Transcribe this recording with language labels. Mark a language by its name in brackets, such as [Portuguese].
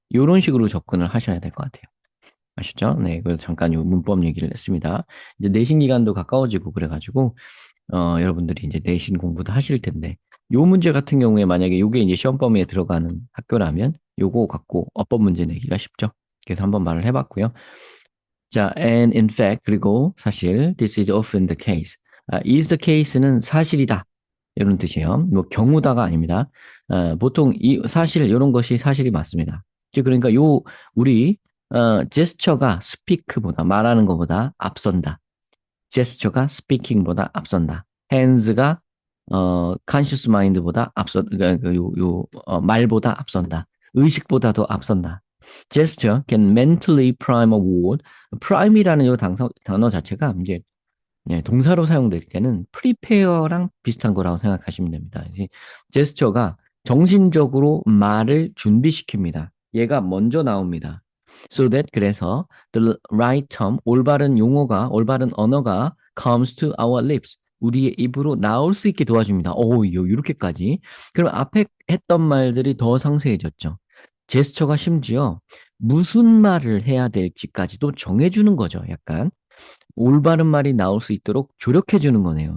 [Korean] 이런 식으로 접근을 하셔야 될 것 같아요. 아시죠? 네, 그래서 잠깐 요 문법 얘기를 했습니다. 이제 내신 기간도 가까워지고 그래가지고 여러분들이 이제 내신 공부도 하실 텐데, 요 문제 같은 경우에 만약에 요게 이제 시험 범위에 들어가는 학교라면 요거 갖고 어법 문제 내기가 쉽죠. 그래서 한번 말을 해봤고요. [English] 자, and in fact, [Korean] 그리고 사실, [English] this is often the case. [Korean] is the case는 사실이다. 이런 뜻이에요. 뭐 경우다가 아닙니다. 보통 이 사실 이런 것이 사실이 맞습니다. 즉 그러니까 우리 제스처가 스피크보다 말하는 것보다 앞선다. 제스처가 스피킹보다 앞선다. hands가 conscious mind보다 그러니까 말보다 앞선다. 의식보다 더 앞선다. [English] gesture can mentally prime a word. [Korean] prime이라는 이 단어 자체가 이제 동사로 사용될 때는 prepare랑 비슷한 거라고 생각하시면 됩니다. 제스처가 정신적으로 말을 준비시킵니다. 얘가 먼저 나옵니다. [English] So that [Korean] 그래서 [English] the right term [Korean] 올바른 언어가 [English] comes to our lips. [Korean] 우리의 입으로 나올 수 있게 도와줍니다. 이렇게까지. 그럼 앞에 했던 말들이 더 상세해졌죠. 제스처가 심지어 무슨 말을 해야 될지까지도 정해주는 거죠. 약간. 올바른 말이 나올 수 있도록 조력해 주는 거네요.